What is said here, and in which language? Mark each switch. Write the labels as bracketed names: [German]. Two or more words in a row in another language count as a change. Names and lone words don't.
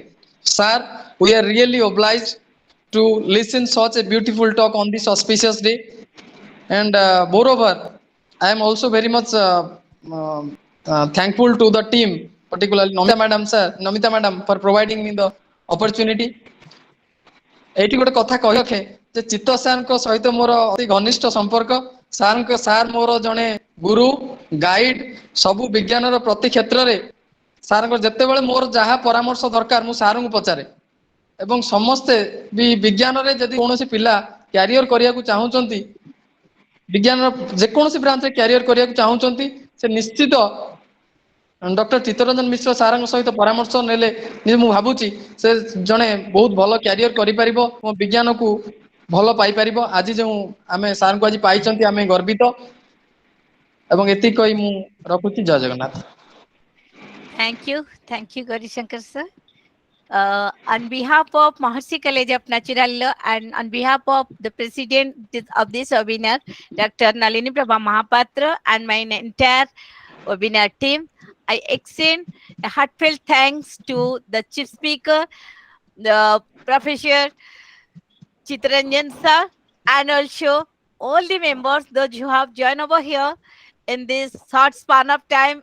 [English] Sir, we are really obliged to listen such a beautiful talk on this auspicious day. And moreover, I am also very much thankful to the team, particularly Namita madam, for providing me the opportunity. [Odia] ଏଇଠି ଗୋଟେ କଥା କହି ରଖେ ଯେ ଚିତ୍ତ ସାରଙ୍କ ସହିତ ମୋର ଅତି ଘନିଷ୍ଠ ସମ୍ପର୍କ। ସାର୍ ମୋର ଜଣେ ଗୁରୁ, ଗାଇଡ୍, ସବୁ ବିଜ୍ଞାନର ପ୍ରତି କ୍ଷେତ୍ରରେ ସାରଙ୍କ ଯେତେବେଳେ ମୋର ଯାହା ପରାମର୍ଶ ଦରକାର ମୁଁ ସାରଙ୍କୁ ପଚାରେ। ଏବଂ ସମସ୍ତେ ବି ବିଜ୍ଞାନରେ ଯଦି କୌଣସି ପିଲା କ୍ୟାରିୟର କରିବାକୁ ଚାହୁଁଛନ୍ତି, ବିଜ୍ଞାନର ଯେକୌଣସି ବ୍ରାଞ୍ଚରେ କ୍ୟାରିୟର କରିବାକୁ ଚାହୁଁଛନ୍ତି, ସେ ନିଶ୍ଚିତ ଡକ୍ଟର ଚିତ୍ତରଞ୍ଜନ ମିଶ୍ର ସାରଙ୍କ ସହିତ ପରାମର୍ଶ ନେଲେ ମୁଁ ଭାବୁଛି ସେ ଜଣେ ବହୁତ ଭଲ କ୍ୟାରିୟର କରିପାରିବ ଏବଂ ବିଜ୍ଞାନକୁ ଭଲ ପାଇପାରିବ। ଆଜି ଯେଉଁ ଆମେ ସାରଙ୍କୁ ଆଜି ପାଇଛନ୍ତି ଆମେ ଗର୍ବିତ। ଏବଂ ଏତିକି କହି ମୁଁ ରଖୁଛି। ଜୟ ଜଗନ୍ନାଥ। [English] Thank you, Gauri Shankar sir. On behalf of Maharshi College of Natural Law and on behalf of the president of this webinar, Dr. Nalini Prabha Mahapatra, and my entire webinar team, I extend a heartfelt thanks to the chief speaker, the Professor Chittaranjan sir, and also all the members, those who have joined over here in this short span of time.